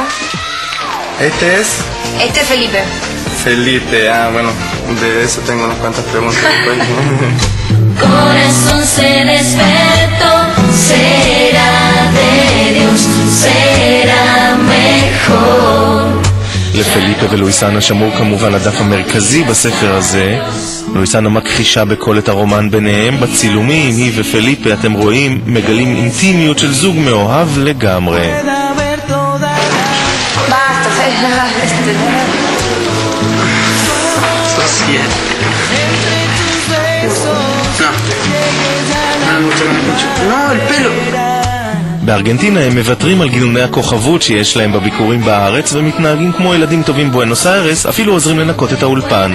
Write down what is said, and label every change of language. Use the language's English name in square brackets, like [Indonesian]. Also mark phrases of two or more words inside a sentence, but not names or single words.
[Spanish] Este es Felipe. Felipe, bueno, de eso tengo unas cuantas preguntas. Corazón se despertó, será de Dios, será mejor. [Hebrew] לפליפה ולואיסנה שמור כמובן הדף המרכזי בספר הזה. לואיסנה מכחישה בכל את הרומן ביניהם. בצילומים היא ופליפה, אתם רואים, מגלים אינטימיות של זוג מאוהב לגמרי. בארגנטינה הם מוותרים על גילוני הכוכבות שיש להם בביקורים בארץ ומתנהגים כמו ילדים טובים בואנוס איירס, אפילו עוזרים לנקות את האולפן.